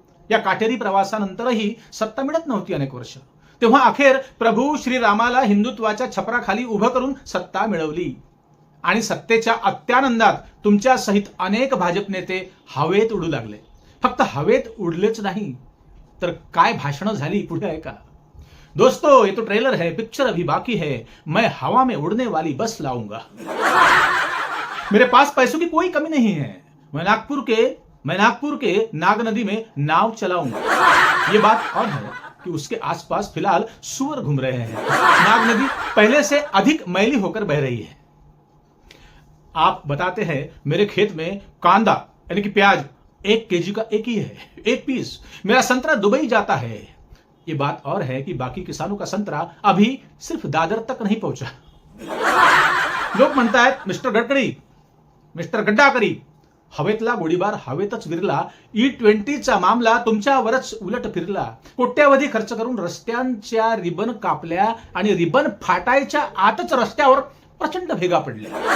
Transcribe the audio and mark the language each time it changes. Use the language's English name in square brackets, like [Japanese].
[Marathi] या काटेरी प्रवासानंतरही सत्ता मिळत नव्हती अनेक वर्ष. तेव्हा अखेर प्रभू श्रीरामाला हिंदुत्वाच्या छपराखाली उभं करून सत्ता मिळवली आणि सत्तेच्या अत्यानंदात तुमच्या सहित अनेक भाजप नेते हवेत उडू लागले. फक्त हवेत उडलेच नाही तर काय भाषणं झाली पुढे ऐका. [Hindi] दोस्तों, ये तो ट्रेलर है, पिक्चर अभी बाकी है. मैं हवा में उड़ने वाली बस लाऊंगा. मेरे पास पैसों की कोई कमी नहीं है. मैं नागपुर के नाग नदी में नाव चलाऊंगा. ये बात और है कि उसके आसपास फिलहाल सुअर घूम रहे हैं. नाग नदी पहले से अधिक मैली होकर बह रही है. आप बताते हैं मेरे खेत में कांदा यानी कि प्याज 1 केजी का एक ही है, 1 पीस. मेरा संतरा दुबई जाता है. ये बात और है कि बाकी किसानों का संतरा अभी सिर्फ दादर तक नहीं पहुंचा. [Marathi] लोक म्हणतायत मिस्टर गडकरी, मिस्टर गड्डाकरी, हवेतला गोळीबार हवेतच विरला. E20चा मामला तुमच्यावरच उलट फिरला. कोट्यावधी खर्च करून रस्त्यांच्या रिबन कापल्या आणि रिबन फाटायच्या आतच रस्त्यावर प्रचंड भेगा पडल्या.